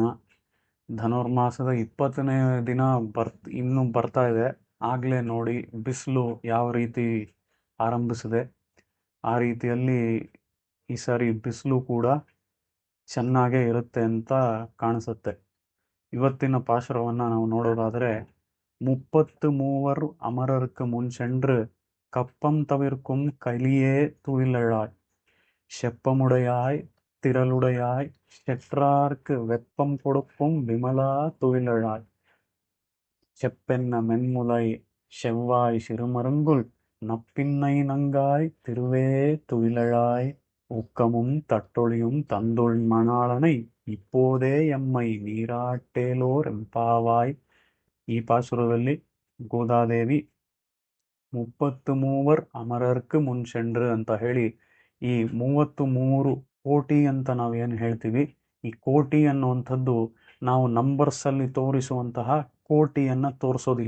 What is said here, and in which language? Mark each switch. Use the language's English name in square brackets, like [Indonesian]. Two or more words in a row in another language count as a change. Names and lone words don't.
[Kannada] ಧನುರ್ಮಾಸದ 20ನೆಯ ದಿನ ಇನ್ನೂ ಬರ್ತಾ ಇದೆ. ಆಗಲೇ ನೋಡಿ ಬಿಸಿಲು ಯಾವ ರೀತಿ ಆರಂಭಿಸಿದೆ. ಆ ರೀತಿಯಲ್ಲಿ ಈ ಸಾರಿ ಬಿಸಿಲು ಕೂಡ ಚೆನ್ನಾಗೇ ಇರುತ್ತೆ ಅಂತ ಕಾಣಿಸುತ್ತೆ. ಇವತ್ತಿನ ಪಾಶುರವನ್ನು ನಾವು ನೋಡೋದಾದರೆ, 33 [Tamil] அமரருக்கு முன் சென்று கப்பம் தவிர்க்கும் கலியே துயிலழாய், செப்பமுடையாய் திரளுடையாய் செற்றார்க்கு வெப்பம் கொடுக்கும் விமலா துயிலழாய், செப்பென்ன மென்முலை செவ்வாய் சிறுமருங்குல் நப்பின்னை நங்காய் திருவே துயிலழாய், உக்கமும் தட்டொழியும் தந்துள் மணாளனை இப்போದೇ எம்மை நீராட்டேலோர் எம்பாவாய். [Kannada] ಈ ಪಾಸುರದಲ್ಲಿ ಗೋದಾದೇವಿ 33 [Tamil] அமரர்க்கு முன்சென்று [Kannada] ಅಂತ ಹೇಳಿ, ಈ 33 ಕೋಟಿ ಅಂತ ನಾವೇನು ಹೇಳ್ತೀವಿ, ಈ ಕೋಟಿ ಅನ್ನುವಂಥದ್ದು ನಾವು ನಂಬರ್ಸಲ್ಲಿ ತೋರಿಸುವಂತಹ ಕೋಟಿಯನ್ನು ತೋರಿಸೋದಿಲ್ಲ.